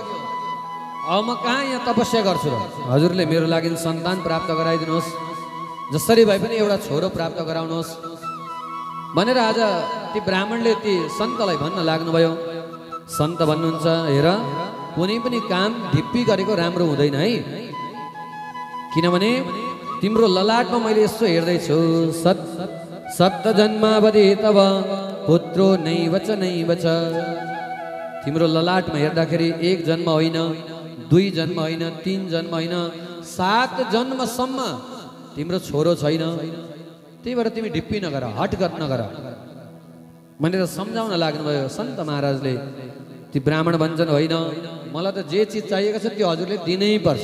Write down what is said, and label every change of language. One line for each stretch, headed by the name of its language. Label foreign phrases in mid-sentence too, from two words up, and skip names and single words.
Nepali: अब म कहाँ यहाँ तपस्या गर्छु र? हजुरले मेरो लागि सन्तान प्राप्त गराइदिनुहोस्, जसरी भए पनि एउटा छोरो प्राप्त गराउनुहोस् भनेर आज ती ब्राह्मणले ती सन्तलाई भन्न लाग्नुभयो। सन्त भन्नुहुन्छ, हेर कुनै पनि काम ढिप्पी गरेको राम्रो हुँदैन है, किनभने तिम्रो ललाटमा मैले यसो हेर्दैछु,
Sanskrit: सप्त जन्मावधि तब पुत्रो नैव च।
Nepali: तिम्रो ललाटमा हेर्दाखेरि 1 जन्म होइन, 2 जन्म होइन, 3 जन्म होइन, 7 जन्मसम्म तिम्रो छोरो छैन। त्यही भएर तिमी ढिप्पी नगर, हटगत नगर भनेर सम्झाउन लाग्नुभयो। सन्त महाराजले ती ब्राह्मण भन्छन्, होइन मलाई त जे चिज चाहिएको छ त्यो हजुरले दिनै पर्छ।